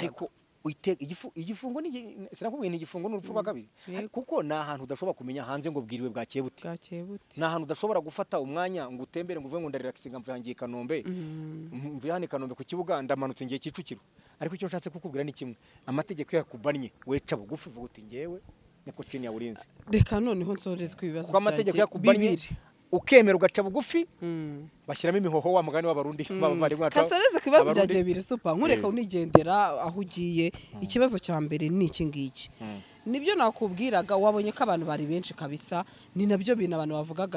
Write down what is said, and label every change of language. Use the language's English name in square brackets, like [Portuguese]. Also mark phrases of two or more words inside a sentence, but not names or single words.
[Kinyarwanda] ariko igifungo ni sinakubwiye ni igifungo n'urupfu rwa kabiri kuko na ahantu udashobora kumenya hanze ngo bwiriwe bwakeye bute na ahantu udashobora gufata umwanya ngo utembere ngo uvuge ngo ndarelaxinga mvuye hangiye Kanombe mvuye hane Kanombe ku kibuga ndamanutse ngiye Kicukiro ariko icyo nshatse kukubwira ni kimwe amategeko yakubannye weca bugufi vuga uti ngewe [Swahili] niko chini ya ulinzi [Kinyarwanda] reka noneho nsoreze kwibaza kwa amategeko yakubannye ukemera ugaca bugufi bashyiramo imihoho wa mugani w'abarundi bavari mwacu Kansereze kibazo byaje biri super nkureka unigendera aho ugiye ikibazo cya mbere ni iki ngiki nibyo nakubwiraga wabonye ko abantu bari benshi kabisa ni nabyo bintu abantu bavugaga